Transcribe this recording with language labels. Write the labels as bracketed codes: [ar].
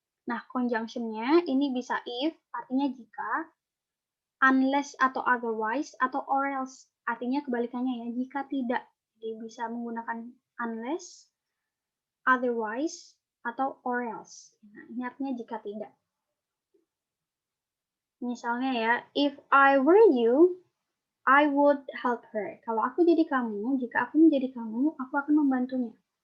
[id] Nah, conjunction-nya ini bisa if, artinya jika, unless atau otherwise, atau or else, artinya kebalikannya ya, jika tidak. Jadi bisa menggunakan unless, otherwise, atau or else. Nah, ini artinya jika tidak. Misalnya ya, [en] if I were you, I would help her. [id] Kalau aku jadi kamu, jika aku menjadi kamu, aku akan membantunya.